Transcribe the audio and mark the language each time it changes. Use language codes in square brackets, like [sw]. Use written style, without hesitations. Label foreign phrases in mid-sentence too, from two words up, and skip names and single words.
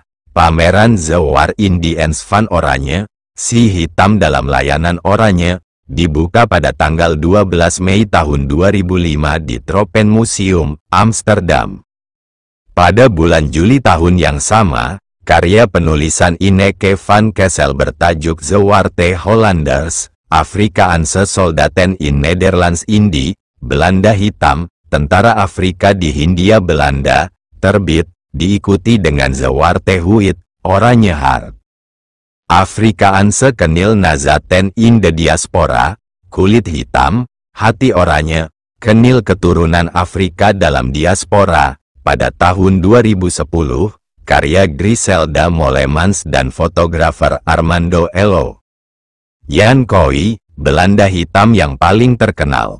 [id] Pameran The War Indians Van Oranje, Si Hitam dalam Layanan Oranye, dibuka pada tanggal 12 Mei tahun 2005 di Tropenmuseum, Amsterdam. Pada bulan Juli tahun yang sama, karya penulisan Ineke van Kessel bertajuk The Zwarte Hollanders, Afrikaanse Soldaten in Nederlands Indie, Belanda Hitam, Tentara Afrika di Hindia Belanda, terbit, diikuti dengan Zwarte Huid, Oranje Hart. Afrikaanse Kenil Nazaten in de Diaspora, Kulit Hitam, Hati Oranye, Kenil Keturunan Afrika dalam Diaspora, pada tahun 2010, karya Griselda Molemans dan fotografer Armando Elo. Jan Kooi, Belanda Hitam yang paling terkenal.